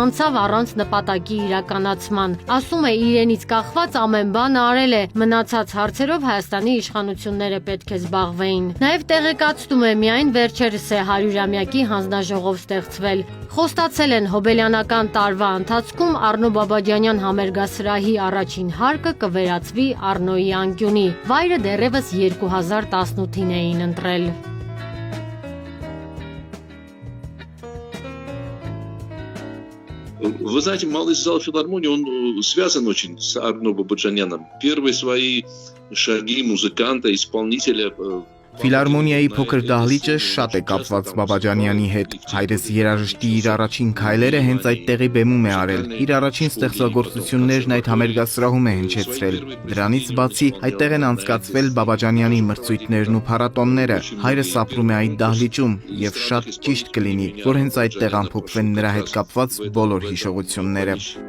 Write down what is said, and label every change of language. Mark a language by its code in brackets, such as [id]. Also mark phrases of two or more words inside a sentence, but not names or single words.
[hy] անցավ առանց նպատակի իրականացման։ Ասում է, իրենից կախված ամեն բան արել է, մնացած հարցերով Հայաստանի իշխանությունները պետք է զբաղվեին։ Նաև տեղեկացնում է, միայն վերջերս է 100-ամյակի հանձնաժողով ստեղծվել։ Խոստացել են հոբելյանական տարվա ընթացքում Առնո Բաբաջանյան համերգասրահի առաջին հարկը կվերածվի Առնոյի անկյունի։ Վայրը դեռևս 2018-ին էին ընտրել։ [ru] Вы знаете, малый зал филармонии, он связан очень с Арно Бабаджаняном. Первые свои шаги музыканта, исполнителя. [hy] Ֆիլարմոնիայի փոքր դահլիճը շատ է կապված Բաբաջանյանի հետ։ Հայրս երաժշտի իր առաջին քայլերը հենց այդտեղի բեմում է արել։ Իր առաջին ստեղծագործություններն այդ համերգասրահում է հնչեցրել։ Դրանից բացի այդտեղ են անցկացվել Բաբաջանյանի մրցույթներն ու փառատոնները։ Հայրս ապրում է այդ դահլիճում եւ շատ ճիշտ կլինի, որ հենց այդտեղ ամփոփվեն նրա հետ կապված բոլոր հիշողությունները։